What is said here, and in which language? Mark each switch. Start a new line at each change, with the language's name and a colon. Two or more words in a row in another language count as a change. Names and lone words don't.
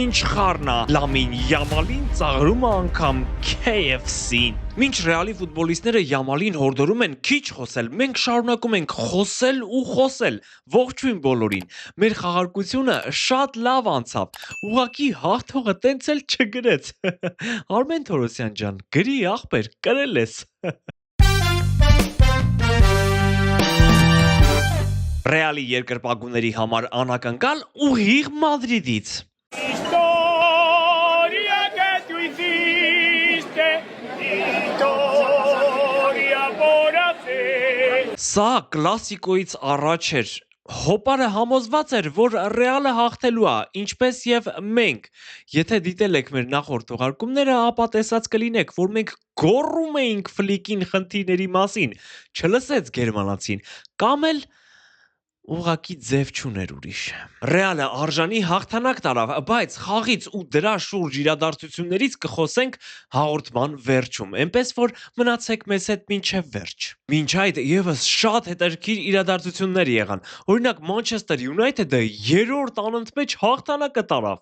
Armenian: ինչ խառն է, Լամին Յամալին ծաղրում է անգամ KFC-ին։ Մինչ Ռեալի ֆուտբոլիստները Յամալին հորդորում են քիչ խոսել, մենք շարունակում ենք խոսել ու խոսել։ Ողջույն բոլորին։ Մեր խաղարկությունը շատ լավ անցավ։ Ուղղակի հաղթողը տենց էլ չգրեց։ Արմեն Թորոսյան ջան, գրի ախպեր, կրել ես։ Ռեալի երկրպագուների համար անակնկալ ուղիղ Մադրիդից։
Spanish: Historia que tú hiciste, historia por hacer.
Armenian: Սա կլասիկոից առաջ էր։ Հոպարը համոզված էր, որ Ռեալը հաղթելու է, ինչպես եւ մենք։ Եթե դիտել եք մեր նախորդ թողարկումները, ապա տեսած կլինեք, որ մենք գոռում էինք ֆլիկին խնդիրների մասին, չլսեց գերմանացին, կամ էլ ուղղակի ձև չուներ ուրիշ։ Ռեալը արժանի հաղթանակ տարավ, բայց խաղից ու դրա շուրջ իրադարձություններից կխոսենք հաղորդման վերջում, այնպես որ մնացեք մեզ հետ մինչև վերջ։ Մինչ այդ եւս շատ հետաքրքիր իրադարձություններ եղան։ Օրինակ Manchester United-ը երրորդ անընդմեջ հաղթանակը տարավ։